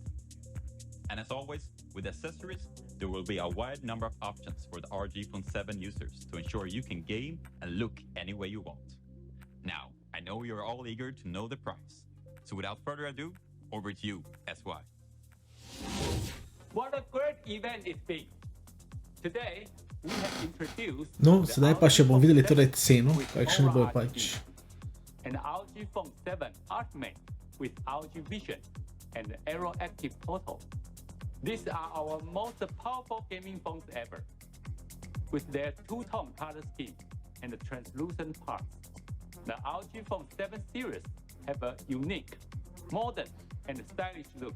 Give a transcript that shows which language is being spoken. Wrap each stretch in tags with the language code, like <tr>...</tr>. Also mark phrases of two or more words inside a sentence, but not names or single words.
<en>And as always, with accessories, there will be a wide number of options for the ROG Phone 7 users to ensure you can game and look any way you want. Now, I know you're all eager to know the price. So without further ado, over to you, SY. What a great event it's been. Today, we have introduced</en> <sl>No, sedaj pa še bomo videli torej ceno, kakšen bo pač.</sl> <en>And ROG Phone 7 Ultimate with ROG Vision and Aero Active Photo. These are our most powerful gaming phones ever. With their two-tone color scheme and the translucent parts, the ROG Phone 7 series have a unique, modern, and stylish look.</en>